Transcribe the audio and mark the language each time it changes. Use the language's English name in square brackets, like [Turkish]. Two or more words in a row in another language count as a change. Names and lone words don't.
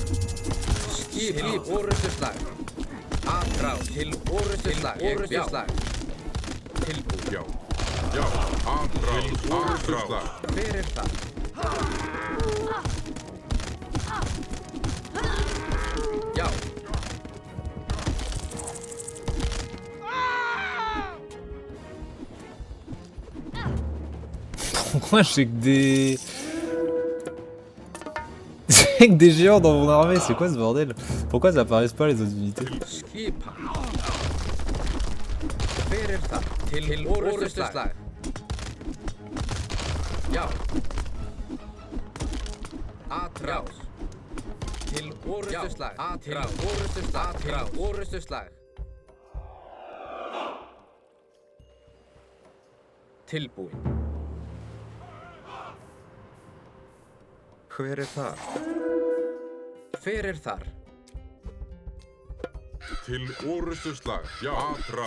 [Icelandic] Skip orrustuslag. Atrás. Til orrustuslag. Orrustuslag. Tilbúið. Já. Já. Atrás. Orrustuslag. Hver það? Já. [French] Pourquoi j'ai que des... J'ai que des géants dans mon armée, c'est quoi ce bordel? Pourquoi ça apparaissent pas les autres unités? [Icelandic] Skipan. Hver það? Til orrustuslag. Já. Atrás. Til orrustuslag. Atrás. Orrustuslag. Atrás. Orrustuslag. Tilbúinn. Hver það? Hver þar? Til orrustuslag. Já. Atrás.